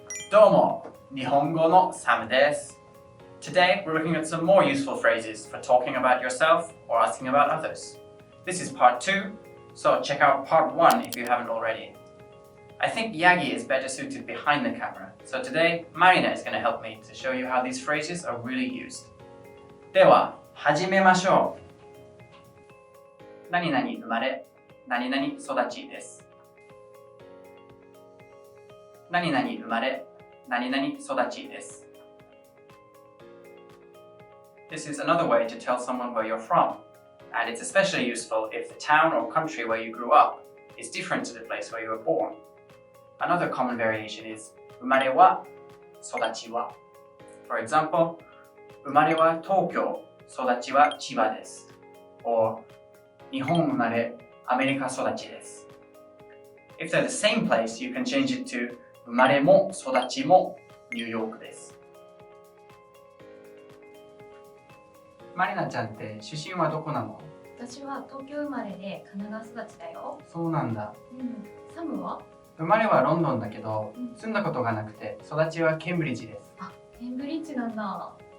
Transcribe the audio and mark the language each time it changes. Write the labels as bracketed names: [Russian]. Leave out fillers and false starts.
[Japanese] どうも、日本語のサムです。 [English] Today, we're looking at some more useful phrases for talking about yourself or asking about others. This is part 2, so check out part 1 if you haven't already. I think Yagi is better suited behind the camera, so today, Marina is going to help me to show you how these phrases are really used. [Japanese] では、始めましょう。何々生まれ、何々育ちです。何々生まれ、何々育ちです。 [English] This is another way to tell someone where you're from, and it's especially useful if the town or country where you grew up is different to the place where you were born. Another common variation is 生まれは育ちは。 [Japanese] For example, 生まれは東京、育ちは千葉です。 or 日本生まれ、アメリカ育ちです。 [English] If they're the same place, you can change it to 生まれも育ちもニューヨークです。 [Japanese] マリナちゃんって出身はどこなの？私は東京生まれで神奈川育ちだよ。そうなんだ。サムは？生まれはロンドンだけど、住んだことがなくて、育ちはケンブリッジです。あ、ケンブリッジなんだ。